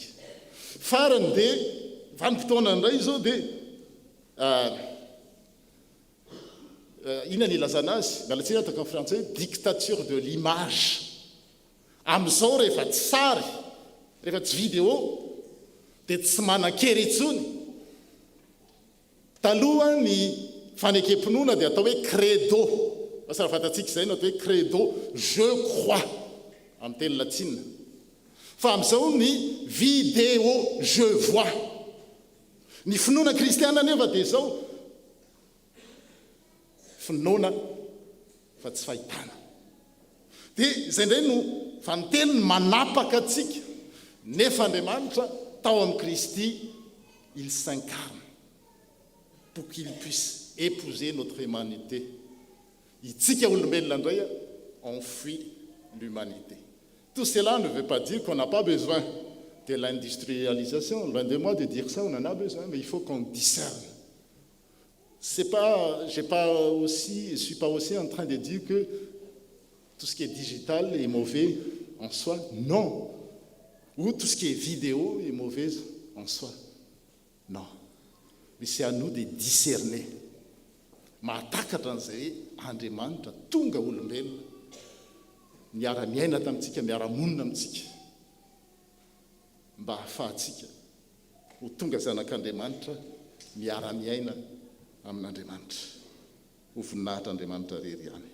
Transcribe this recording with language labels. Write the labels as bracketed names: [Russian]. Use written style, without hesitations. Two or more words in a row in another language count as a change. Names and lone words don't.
[Malagasy] Farany dia vanim-potoana indray izao dia inona ny ilazana azy mialatsiny atao amin'ny frantsay [French] dictature de l'image. [Malagasy] Amin'izao rehefa tsy sary rehefa tsy vidéo dia tsy manan-kery intsony. Taloha ny fanekempinoana dia atao hoe credo. Masara fantatsika izay no atao hoe credo [French] je crois [Malagasy] amin'ny teny latina. Fa amin'izao ny vidéo [French] je vois. [Malagasy] Ny finoana kristiana nefa dia izao finoana fa tsy fahitana. Dia izay indray no fanteniny manapaka atsika nefa Andriamanitra tao amin'ny Kristy [French] il s'incarne pour qu'il puisse épouser notre humanité. [Malagasy] Itsika olombelona indray [French] on fuit l'humanité. Tout cela ne veut pas dire qu'on n'a pas besoin de l'industrialisation. Loin de moi de dire ça, on en a besoin, mais il faut qu'on discerne. C'est pas, je suis pas aussi en train de dire que tout ce qui est digital est mauvais en soi. Non. Ou tout ce qui est vidéo est mauvais en soi. Non. Mais c'est à nous de discerner. [Malagasy] Mahatakatra an'izay Andriamanitra tonga olombelona miara-miaina tamintsika miara-monina amintsika mba hahafahantsika ho tonga zanak'Andriamanitra miara-miaina amin'Andriamanitra ho voninahitra Andriamanitra rery ihany.